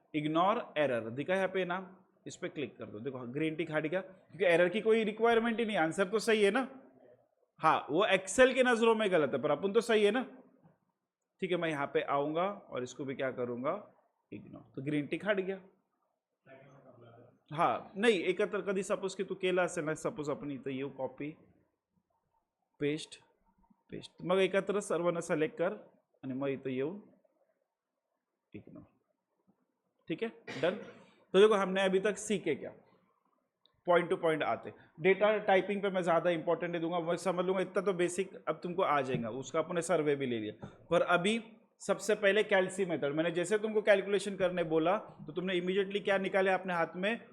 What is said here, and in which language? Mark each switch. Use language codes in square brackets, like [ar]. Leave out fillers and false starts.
[hi] Ignore error दिखा यहाँ पे नाम, इस पे क्लिक कर दो। देखो ग्रीन टिक हट गया, क्योंकि एरर की कोई रिक्वायरमेंट ही नहीं, आंसर तो सही है ना। हाँ, वो एक्सेल के नजरों में गलत है, पर अपन तो सही है ना। ठीक है, मैं यहाँ पे आऊंगा और इसको भी क्या करूंगा? इग्नोर। तो ग्रीन टिक हट गया। [mr] हाँ नाही, एकत्र कधी सपोज की तू केला असेल ना, सपोज आपण इथं येऊ, कॉपी पेस्ट पेस्ट, मग एकत्र सर्वांना सिलेक्ट कर आणि मग इथं येऊन इग्नोर। [hi] ठीक है, डन। तो देखो हमने अभी तक सीखे क्या? पॉइंट टू पॉइंट आते। डेटा टाइपिंग पे मैं ज्यादा इंपॉर्टेंट नहीं दूंगा, मैं समझ लूंगा इतना तो बेसिक अब तुमको आ जाएगा, उसका अपने सर्वे भी ले लिया। पर अभी सबसे पहले कैलसी मेथड, मैंने जैसे तुमको कैलकुलेशन करने बोला तो तुमने इमीडिएटली क्या निकाले अपने हाथ में?